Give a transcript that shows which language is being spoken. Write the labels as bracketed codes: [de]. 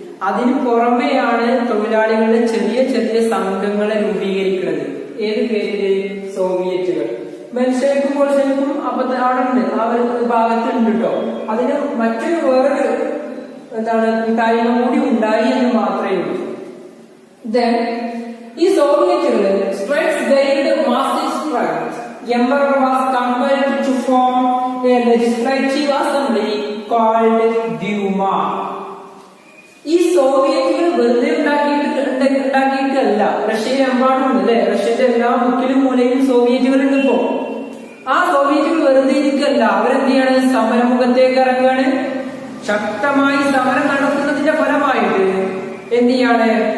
[ml] അതിന് പുറമെയാണ് തൊഴിലാളികളുടെ ചെറിയ ചെറിയ സംഘങ്ങളെ രൂപീകരിക്കുന്നത്. ഏത് പേരില്? സോവിയറ്റുകൾ. മെൻഷെവിക്കും ബോൾഷെവിക്കും അപ്പൊ അവിടെ ഉണ്ട്, ആ ഒരു ഭാഗത്തുണ്ട് കേട്ടോ. അതിന് വേറൊരു എന്താണ് കൂട്ടായ്മ കൂടി ഉണ്ടായി എന്ന് മാത്രമേ ഉള്ളൂ. [en] Then [ml] ഈ സോവിയറ്റുകൾ [en] strengths gained massive strength. Emperor was compelled to form a legislative assembly called Duma. [ml] ഈ സോവിയറ്റുകൾ വെറുതെ ഉണ്ടാക്കിയിട്ടല്ല, റഷ്യയിലെമ്പാടും ഉണ്ട് അല്ലെ? റഷ്യന്റെ എല്ലാ മുക്കിലും മൂലയിലും സോവിയറ്റുകൾ ഉണ്ട്. ഇപ്പോ ആ സോവിയറ്റുകൾ വെറുതെ ഇരിക്കല്ല, അവരെന്ത് ചെയ്യാണ്? സമരമുഖത്തേക്ക് ഇറങ്ങുകയാണ്. ശക്തമായി സമരം നടത്തുന്നതിന്റെ ഫലമായിട്ട് എന്ത് ചെയ്യാണ്?